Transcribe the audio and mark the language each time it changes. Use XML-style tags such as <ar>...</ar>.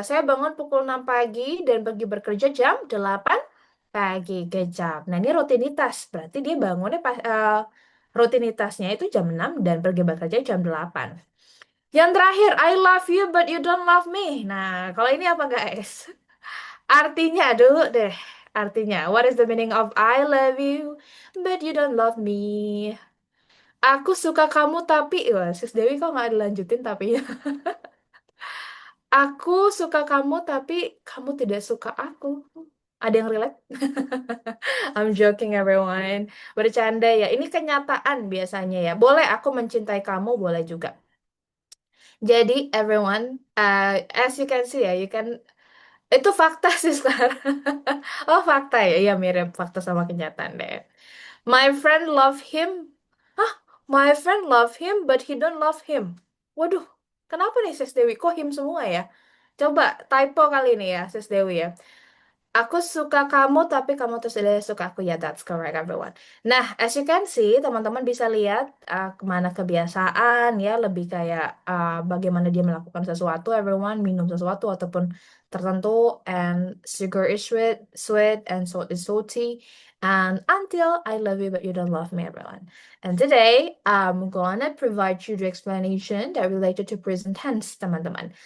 <id>Saya bangun pukul 6 pagi dan pergi bekerja jam 8 pagi ke jam. Nah, ini rutinitas. Berarti dia bangunnya rutinitasnya itu jam 6 dan pergi bekerja jam 8. Yang terakhir,</id> <en>I love you but you don't love me.</en> <id>Nah, kalau ini apa</id> <en>guys?</en> <id>Artinya dulu deh. Artinya,</id> <en>what is the meaning of I love you but you don't love me?</en> <id>Aku suka kamu tapi, wah, Sis Dewi kok nggak dilanjutin tapi ya. Aku suka kamu tapi kamu tidak suka aku. Ada yang relate?</id> <en>I'm joking everyone.</en> <id>Bercanda ya. Ini kenyataan biasanya ya. Boleh aku mencintai kamu, boleh juga. Jadi everyone,</id> <en>as you can see</en> <id>ya, itu fakta sih sekarang. Oh fakta ya, ya mirip fakta sama kenyataan deh.</id> <en>My friend love him.</en> <id>Hah?</id> <en>My friend love him, but he don't love him.</en> <id>Waduh, kenapa nih Sis Dewi? Kok him semua ya? Coba typo kali ini ya, Sis Dewi ya. Aku suka kamu, tapi kamu terus tidak suka aku.</id> <en>Ya, that's correct, everyone.</en> <id>Nah,</id> <en>as you can see,</en> <id>teman-teman bisa lihat kemana kebiasaan, ya, lebih kayak bagaimana dia melakukan sesuatu, everyone, minum sesuatu, ataupun tertentu,</id> <en>and sugar is sweet, and salt is salty, And until I love you but you don't love me, everyone. And today I'm gonna provide you the explanation that related to present tense,</en> <id>teman-teman.</id>